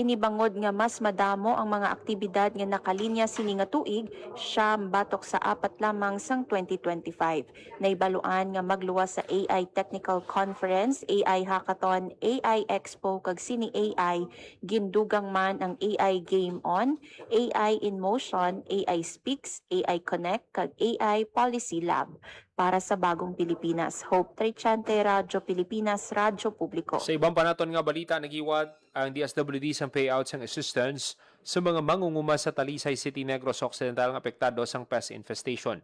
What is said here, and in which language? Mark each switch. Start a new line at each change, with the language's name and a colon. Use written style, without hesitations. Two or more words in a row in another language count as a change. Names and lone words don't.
Hiligaynon: Inibangod nga mas madamo ang mga aktibidad nga nakalinya sini nga tuig, siyam batok sa 4 lamang sang 2025. Naibaluan nga magluwas sa AI Technical Conference, AI Hackathon, AI Expo kag Sini AI, gindugang man ang AI Game On, AI in Motion, AI Speaks, AI Connect kag AI Policy Lab. Para sa Bagong Pilipinas, Hope Trichante, Radyo Pilipinas, Radyo Publiko. Sa ibang panaton nga balita, nagiwat ang DSWD sa payouts ng assistance sa mga mangunguma sa Talisay City, Negros Occidental nga apektado sang pest infestation.